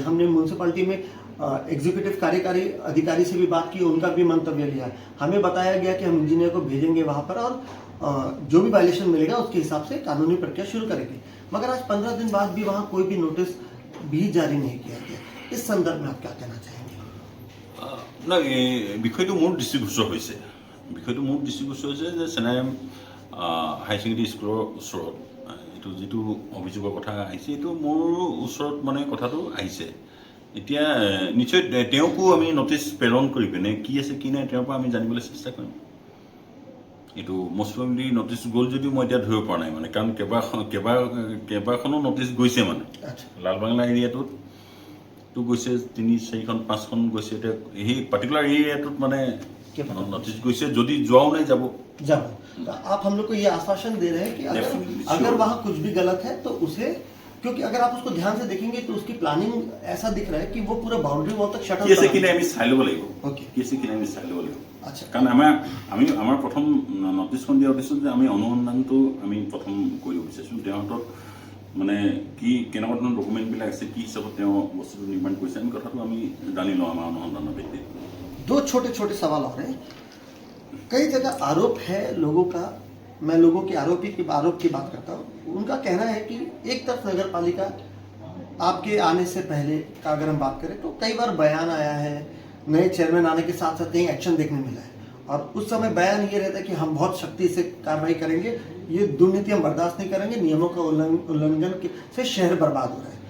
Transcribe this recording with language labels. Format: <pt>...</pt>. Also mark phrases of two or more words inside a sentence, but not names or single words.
<hi>हमने म्यूनसिपैलिटी में एग्जीक्यूटिव कार्यकारी अधिकारी से भी बात की, उनका भी मंतव्य लिया। हमें बताया गया कि हम इंजीनियर को भेजेंगे वहाँ पर और जो भी वायलेशन मिलेगा उसके हिसाब से कानूनी प्रक्रिया शुरू करेंगे। मगर आज 15 दिन बाद भी वहाँ कोई भी नोटिस भी जारी नहीं किया गया। इस संदर्भ में आप क्या कहना चाहेंगे?</hi> <as>না, এই বিষয়টো মোৰ দৃষ্টিগোচৰ হৈছে। বিষয়টো মোৰ দৃষ্টিগোচৰ হৈছে যে চেনাইৰাম হাই ছেকেণ্ডেৰী স্কুলৰ ওচৰত এইটো যিটো অভিযোগৰ কথা আহিছে, এইটো মোৰ ওচৰত মানে কথাটো আহিছে। এতিয়া নিশ্চয় তেওঁকো আমি নটিচ প্ৰেৰণ কৰি পিনে কি আছে কি নাই তেওঁৰ পৰা আমি জানিবলৈ চেষ্টা কৰিম। এইটো</as> <en>most probably</en> <as>নটিচ গ'ল যদিও মই এতিয়া ধৰিব পৰা নাই, মানে কাৰণ কেইবাখনো নটিচ গৈছে মানে লালবাংলা এৰিয়াটোত তো গৈছে 3-4খন 5খন গৈছে। এতিয়া এই পাৰ্টিকুলাৰ এৰিয়াটোত মানে नोटिस গৈছে, যদি যোৱাও নাই যাব।</as> <hi>तो आप हम लोग को ये आश्वासन दे रहे हैं कि अगर वहाँ कुछ भी गलत है तो उसे, क्योंकि अगर आप उसको ध्यान से देखेंगे तो उसकी प्लानिंग ऐसा दिख रहा है कि वो पूरा</hi> <en>boundary wall</en> <hi>तक शटल कैसे कि</hi> <as>আমি চাই ল'ব লাগিব। ओके,</as> <hi>कैसे कि</hi> <as>আমি চাই ল'ব লাগিব। আচ্ছা, কাৰণ আমাৰ প্ৰথম নটিচখন দিয়া উদ্দেশ্য যে আমি অনুসন্ধানটো আমি প্ৰথম কৰিব বিচাৰিছোঁ। তেওঁৰ হাতত মানে কি কেনেকুৱা ধৰণৰ ডকুমেণ্টবিলাক আছে, কি হিচাপত তেওঁ বস্তুটো নিৰ্মাণ কৰিছে, আমি কথাটো আমি জানি লওঁ আমাৰ অনুসন্ধানৰ ভিত্তিত।</as> <hi>दो छोटे छोटे सवाल और हैं। कई जगह आरोप है लोगों का, मैं लोगों की आरोप की बात करता हूँ। उनका कहना है कि एक तरफ नगर पालिका आपके आने से पहले का अगर हम बात करें तो कई बार बयान आया है, नए चेयरमैन आने के साथ साथ कहीं एक्शन देखने मिला है, और उस समय बयान ये रहता है कि हम बहुत सख्ती से कार्रवाई करेंगे, ये दुर्नीति हम बर्दाश्त नहीं करेंगे, नियमों का उल्लंघन से शहर बर्बाद हो रहा है।</hi>